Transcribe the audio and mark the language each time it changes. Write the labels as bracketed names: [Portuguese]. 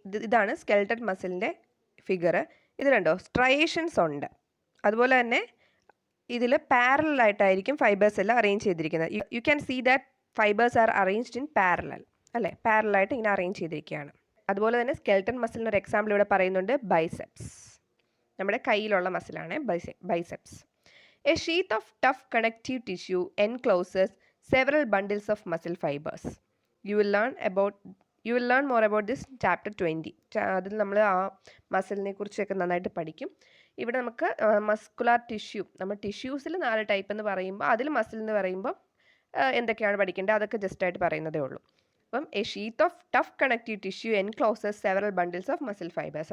[Malayalam] ഇതാണ് skeletal മസിലിൻ്റെ figure. ഇത് കണ്ടോ, സ്ട്രയേഷൻസ് ഉണ്ട്. അതുപോലെ തന്നെ ഇതിൽ പാരലായിട്ടായിരിക്കും ഫൈബേഴ്സ് എല്ലാം അറേഞ്ച് ചെയ്തിരിക്കുന്നത്. [English] You can see that fibres are arranged in parallel, അല്ലേ? [Malayalam] പാരലായിട്ട് ഇങ്ങനെ അറേഞ്ച് ചെയ്തിരിക്കുകയാണ്. അതുപോലെ തന്നെ സ്കെൽറ്റൽ മസിലിന് ഒരു എക്സാമ്പിൾ ഇവിടെ പറയുന്നുണ്ട്, ബൈസെപ്സ്. നമ്മുടെ കയ്യിലുള്ള മസിലാണ് biceps. [English] A sheath of tough connective tissue encloses several bundles of muscle fibers. You will learn more about this chapter 20. [Malayalam] അതിൽ നമ്മൾ ആ മസിലിനെ കുറിച്ചൊക്കെ നന്നായിട്ട് പഠിക്കും. ഇവിടെ നമുക്ക് മസ്കുലാർ ടിഷ്യൂ, നമ്മൾ ടിഷ്യൂസിൽ 4 ടൈപ്പ് എന്ന് പറയുമ്പോൾ അതിൽ മസിൽ എന്ന് പറയുമ്പോൾ എന്തൊക്കെയാണ് പഠിക്കേണ്ടത് അതൊക്കെ ജസ്റ്റ് ആയിട്ട് പറയുന്നതേ ഉള്ളൂ. [English] അപ്പം a sheath of tough connective tissue encloses several bundles of muscle fibres.